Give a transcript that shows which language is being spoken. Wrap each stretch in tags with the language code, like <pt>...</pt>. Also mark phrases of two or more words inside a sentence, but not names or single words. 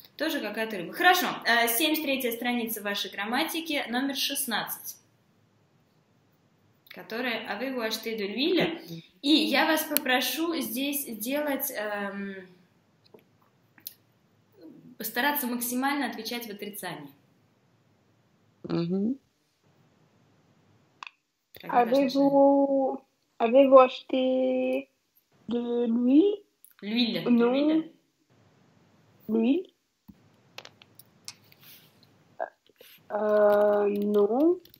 <ru>Тоже какая-то рыба. Хорошо. 73-я страница вашей грамматики, номер 16.</ru> <fr>Которая «Avez-vous acheté de l'huile?»</fr> <ru>И я вас попрошу здесь делать... Постараться максимально отвечать в отрицании.</ru> <fr>Avez-vous acheté de l'huile? L'huile. Non. De L'huile? Non.</fr>